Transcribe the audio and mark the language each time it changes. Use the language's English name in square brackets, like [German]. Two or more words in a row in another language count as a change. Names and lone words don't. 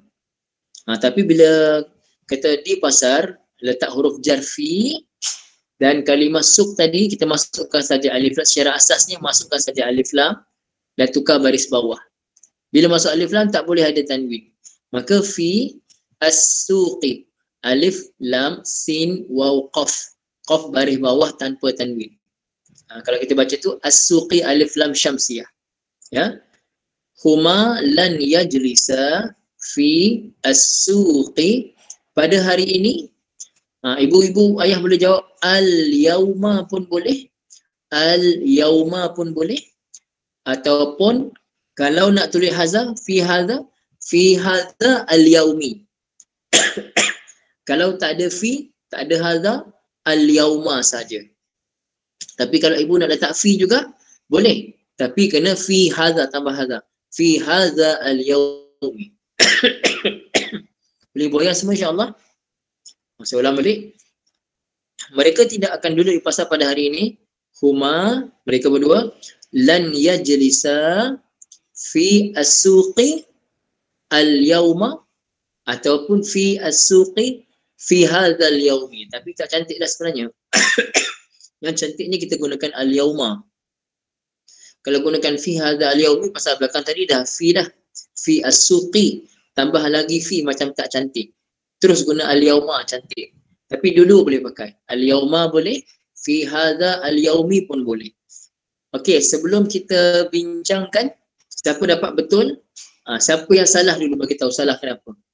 [Malay] Tapi bila kata di pasar letak huruf jar fi dan kalimah suq tadi kita masukkan saja alif lam, secara asasnya masukkan saja alif lam dan tukar baris bawah. Bila masuk alif lam tak boleh ada tanwin. Maka [Arabic] في السوق, [Malay] alif lam sin waw qaf, qaf baris bawah tanpa tanwin. Kalau kita baca tu [Arabic] السوق ألف لام شمسية. [Malay] Ya. [Arabic] هما لن يجلسا في السوق, [Malay] pada hari ini. Ibu-ibu ayah boleh jawab al-yauma pun boleh. Al-yauma pun boleh. Ataupun kalau nak tulis hazaf [Arabic] في هذا اليوم. [Malay] Kalau tak ada fi, tak ada hadha, al-yauma saja. Tapi kalau ibu nak letak fi juga boleh. Tapi kena [Arabic] في هذا, [Malay] tambah hadha. [Arabic] في هذا اليوم. [Malay] Boleh boyang semua [Arabic] إن شاء الله. [Malay] Saya ulang balik. Mereka tidak akan duduk di pasar pada hari ini. huma, mereka berdua, [Arabic] لن يجلسا في السوق اليوم ataupun في السوق في هذا اليوم. [Malay] Tapi tak cantik dah sebenarnya. Yang cantiknya kita gunakan al-yawma. Kalau gunakan [Arabic] في هذا اليوم, [Malay] pasal belakang tadi dah fi dah. [Arabic] في السوق, [Malay] tambah lagi fi macam tak cantik. Terus guna al-yawma cantik. Tapi dulu boleh pakai. [Arabic] Al-yawma boleh, في هذا اليوم [Malay] pun boleh. Okey, sebelum kita bincangkan siapa dapat betul, siapa yang salah dulu bagi tahu salah kenapa.